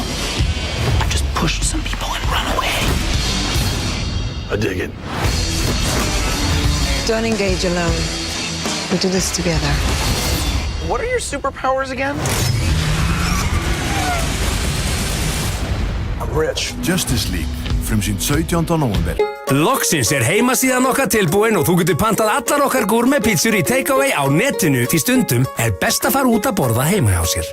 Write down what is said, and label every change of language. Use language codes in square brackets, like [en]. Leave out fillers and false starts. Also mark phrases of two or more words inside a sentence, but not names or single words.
[en] I've just pushed some people and run away. I dig it. Don't engage alone. We do this together. What are your superpowers again? I'm rich. Justice League, [is] frumsýnd 17. nóvember. Loksins heimasíðan okkar tilbúin og þú getur pantað allar okkar gourmetpítsur í takeaway á netinu því stundum best að fara út að borða heima hjá sér.